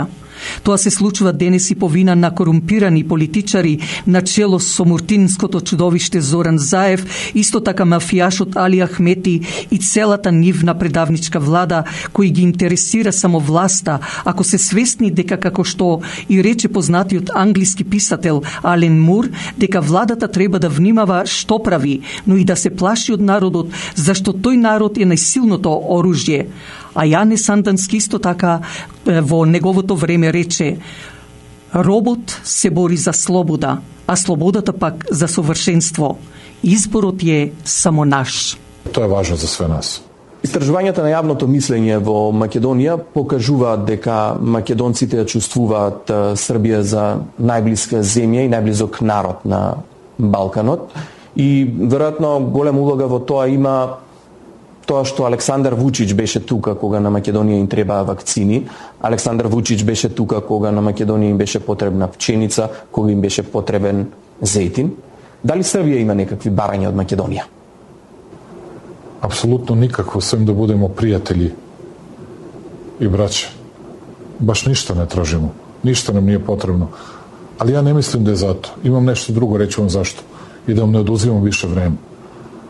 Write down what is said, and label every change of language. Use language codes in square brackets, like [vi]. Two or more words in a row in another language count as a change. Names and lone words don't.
[mk] Тоа се случува денес и по вина на корумпирани политичари на чело со муртинското чудовиште Зоран Заев, исто така мафијашот Али Ахмети и целата нивна предавничка влада кои ги интересира само власта, ако се свесни дека како што и рече познатиот англиски писател Ален Мур, дека владата треба да внимава што прави, но и да се плаши од народот, зашто тој народ е најсилното оружје. А Јане Сандански исто така во неговото време рече: робот се бори за слобода, а слободата пак за совршенство. Изборот е само наш. [sr] To je važno za sve nas. [mk] Истражувањата на јавното мислење во Македонија покажуваат дека македонците ја чувствуваат Србија за најблиска земја и најблизок народ на Балканот. И веројатно голема улога во тоа има тоа што Александар Вучич беше тука кога на Македонија им требаа вакцини, Александар Вучич беше тука кога на Македонија им беше потребна пченица, кога им беше потребен зејтин. Дали Србија има некакви барања од Македонија? [sr] Apsolutno nikakvo, sem da budemo prijatelji i braće. Baš ništa ne tražimo. Ništa nam nije potrebno. Ali ja ne mislim da je zato. Imam nešto drugo, reći vam zašto. I da vam ne oduzimam više vreme.